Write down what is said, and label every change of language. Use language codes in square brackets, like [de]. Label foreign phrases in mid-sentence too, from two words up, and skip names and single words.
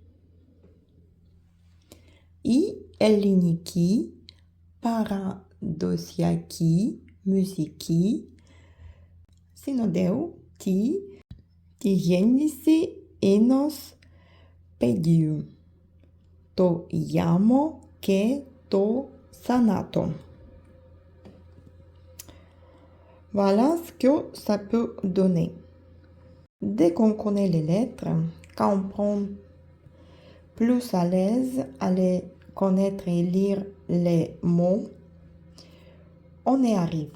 [el] Η ελληνική παραδοσιακή μουσική συνοδεύει τη γέννηση ενός παιδιού, το γάμο και το θάνατο. [fr] Voilà ce que ça peut donner. Dès qu'on connaît les lettres, quand on prend plus à l'aise à les connaître et lire les mots, on y arrive.